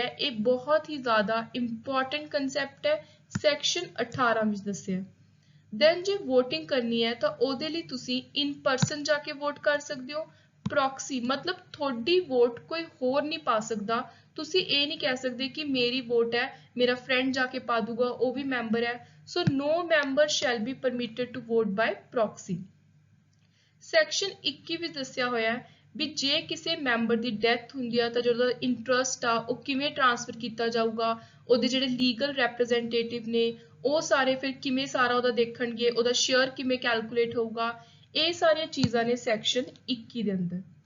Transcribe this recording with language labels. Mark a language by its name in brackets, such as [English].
[Punjabi] ਇਹ ਬਹੁਤ ਹੀ ਜ਼ਿਆਦਾ ਇੰਪੋਰਟੈਂਟ ਕਨਸੈਪਟ ਹੈ, ਸੈਕਸ਼ਨ 18 ਵਿੱਚ ਦੱਸਿਆ। ਦੈਨ ਜੇ ਵੋਟਿੰਗ ਕਰਨੀ ਹੈ ਤਾਂ ਉਹਦੇ ਲਈ ਤੁਸੀਂ ਇਨ ਪਰਸਨ ਜਾ ਕੇ ਵੋਟ ਕਰ ਸਕਦੇ ਹੋ। ਪ੍ਰੋਕਸੀ ਮਤਲਬ ਤੁਹਾਡੀ ਵੋਟ ਕੋਈ ਹੋਰ ਨਹੀਂ ਪਾ ਸਕਦਾ। ਤੁਸੀਂ ਇਹ ਨਹੀਂ ਕਹਿ ਸਕਦੇ ਕਿ ਮੇਰੀ ਵੋਟ ਹੈ, ਮੇਰਾ ਫਰੈਂਡ ਜਾ ਕੇ ਪਾ ਦੂਗਾ, ਉਹ ਵੀ ਮੈਂਬਰ ਹੈ। [English] ਸੋ no member shall be permitted to vote by proxy। [Punjabi] Section 21 ਵਿੱਚ ਦੱਸਿਆ ਹੋਇਆ ਹੈ ਵੀ ਜੇ ਕਿਸੇ ਮੈਂਬਰ ਦੀ ਡੈਥ ਹੁੰਦੀ ਆ ਤਾਂ ਜਿਹੜਾ ਇੰਟਰਸਟ ਆ ਉਹ ਕਿਵੇਂ ਟ੍ਰਾਂਸਫਰ ਕੀਤਾ ਜਾਊਗਾ, ਉਹਦੇ ਜਿਹੜੇ ਲੀਗਲ ਰੈਪਰੈਜ਼ੈਂਟੇਟਿਵ ਨੇ ਉਹ ਸਾਰੇ ਫਿਰ ਕਿਵੇਂ ਸਾਰਾ ਉਹਦਾ ਦੇਖਣਗੇ, ਉਹਦਾ ਸ਼ੇਅਰ ਕਿਵੇਂ ਕੈਲਕੂਲੇਟ ਹੋਊਗਾ, ਇਹ ਸਾਰੀਆਂ ਚੀਜ਼ਾਂ ਨੇ ਸੈਕਸ਼ਨ 21 ਦੇ ਅੰਦਰ।